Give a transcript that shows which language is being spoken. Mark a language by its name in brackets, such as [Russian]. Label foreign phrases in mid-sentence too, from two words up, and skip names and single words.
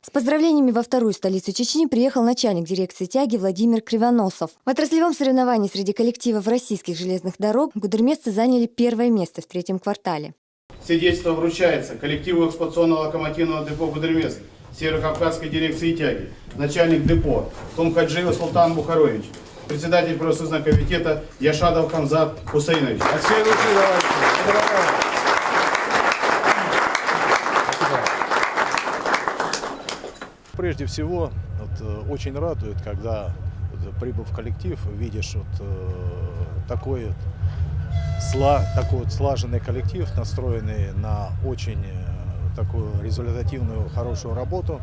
[Russian] С поздравлениями во вторую столицу Чечни приехал начальник дирекции тяги Владимир Кривоносов. В отраслевом соревновании среди коллективов российских железных дорог гудермесцы заняли первое место в третьем квартале. Свидетельство вручается коллективу эксплуатационного локомотивного депо «Гудермес» Северокавказской дирекции тяги, начальник депо Тумхаджиев Султан Бухарович, председатель профсоюзного комитета Яшадов Хамзат Хусейнович. Прежде всего, очень радует, когда, прибыв в коллектив, видишь такой слаженный коллектив, настроенный на очень такую результативную, хорошую работу.